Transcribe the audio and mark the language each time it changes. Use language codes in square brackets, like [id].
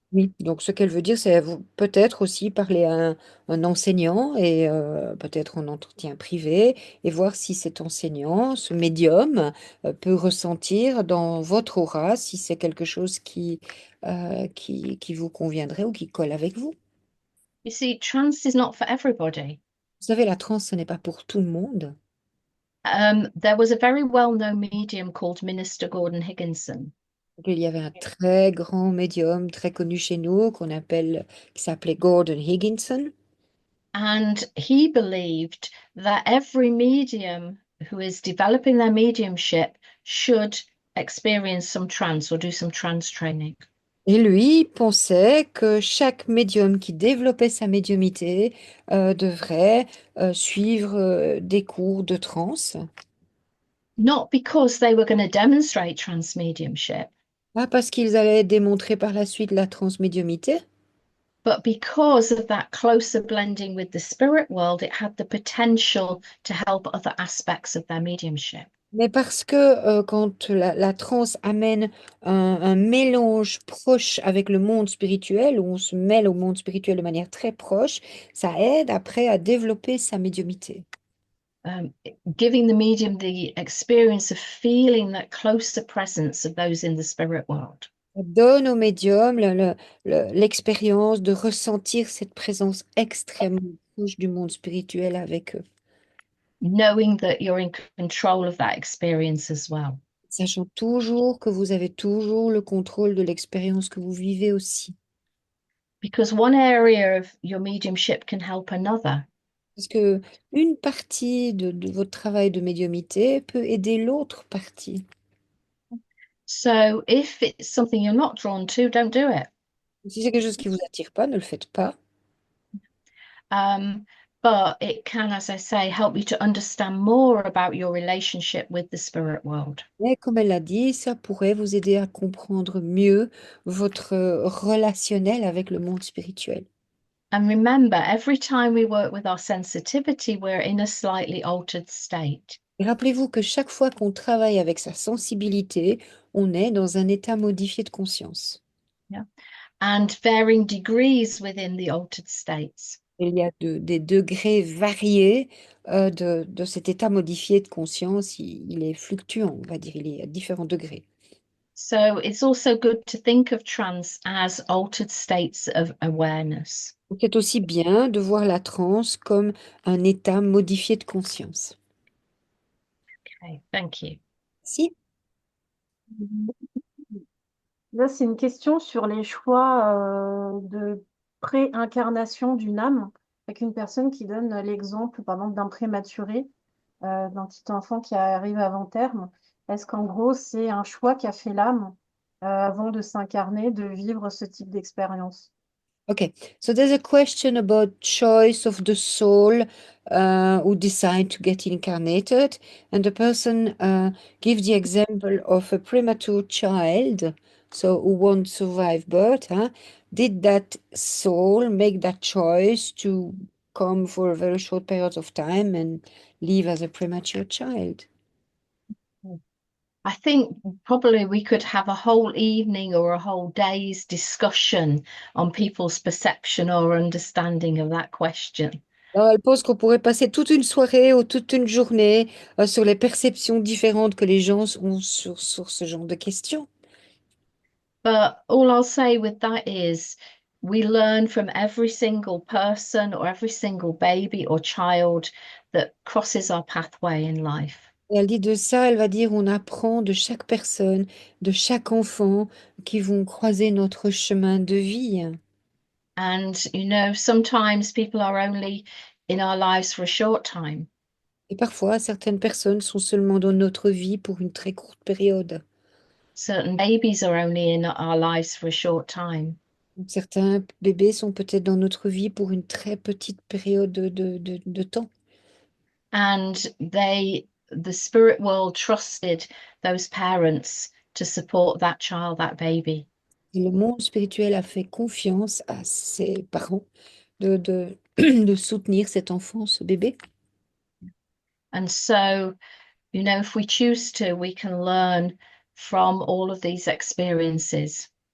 [fr] Oui, donc ce qu'elle veut dire, c'est peut-être aussi parler à un enseignant et peut-être en entretien privé et voir si cet enseignant, ce médium, peut ressentir dans votre aura si c'est quelque chose qui vous conviendrait ou qui colle avec vous. [en] You see, trance is not for everybody. [fr] Vous savez, la transe, ce n'est pas pour tout le monde. [en] There was a very well-known medium called Minister Gordon Higginson. [fr] Donc, il y avait un très grand médium, très connu chez nous, qui s'appelait Gordon Higginson. [en] And he believed that every medium who is developing their mediumship should experience some trance or do some trance training. [fr] Et lui pensait que chaque médium qui développait sa médiumité devrait suivre des cours de transe. [en] Not because they were going to demonstrate trance mediumship, [fr] Pas parce qu'ils allaient démontrer par la suite la transmédiumité, [en] but because of that closer blending with the spirit world, it had the potential to help other aspects of their mediumship. [fr] Mais parce que quand la transe amène un mélange proche avec le monde spirituel, où on se mêle au monde spirituel de manière très proche, ça aide après à développer sa médiumité. [en] Giving the medium the experience of feeling that closer presence of those in the spirit world. [fr] Ça donne au médium l'expérience de ressentir cette présence extrêmement proche du monde spirituel avec eux, [en] Knowing that you're in control of that experience as well. [fr] sachant toujours que vous avez toujours le contrôle de l'expérience que vous vivez aussi. [en] Because one area of your mediumship can help another. [fr] Parce que une partie de votre travail de médiumité peut aider l'autre partie. [en] So if it's something you're not drawn to, don't do it. [fr] Si c'est quelque chose qui vous attire pas, ne le faites pas. [en] But it can, as I say, help you to understand more about your relationship with the spirit world. [fr] Mais comme elle l'a dit, ça pourrait vous aider à comprendre mieux votre relationnel avec le monde spirituel. [en] And remember, every time we work with our sensitivity, we're in a slightly altered state. [fr] Et rappelez-vous que chaque fois qu'on travaille avec sa sensibilité, on est dans un état modifié de conscience. [en] Yeah. And varying degrees within the altered states. [fr] Il y a des degrés variés de cet état modifié de conscience. Il est fluctuant, on va dire. Il est à différents degrés. [en] So it's also good to think of trance as altered states of awareness. [fr] C'est aussi bien de voir la transe comme un état modifié de conscience. [en] Okay, thank you. [fr] Si, Là, c'est une question sur les choix de préincarnation d'une âme, avec une personne qui donne l'exemple, par exemple, d'un prématuré, d'un petit enfant qui arrive avant terme. Est-ce qu'en gros, c'est un choix qu'a fait l'âme avant de s'incarner, de vivre ce type d'expérience? [en] okay. So there's a question about choice of the soul who decide to get incarnated, and the person gives the example of a premature child, so who won't survive birth. Huh? Did that soul make that choice to come for a very short period of time and live as a premature child? I think probably we could have a whole evening or a whole day's discussion on people's perception or understanding of that question. [fr] Alors, elle pense qu'on pourrait passer toute une soirée ou toute une journée sur les perceptions différentes que les gens ont sur ce genre de questions. [en] But all I'll say with that is we learn from every single person or every single baby or child that crosses our pathway in life. [fr] Et elle dit de ça, elle va dire on apprend de chaque personne, de chaque enfant qui vont croiser notre chemin de vie. [en] And, you know, sometimes people are only in our lives for a short time. [fr] Et parfois, certaines personnes sont seulement dans notre vie pour une très courte période. [en] Certain babies are only in our lives for a short time. [fr] Certains bébés sont peut-être dans notre vie pour une très petite période de temps. [en] And the spirit world trusted those parents to support that child, that baby. [fr] Et le monde spirituel a fait confiance à ses parents de soutenir cet enfant, ce bébé. [en] And so, you know, if we choose to, we can learn from all of these experiences.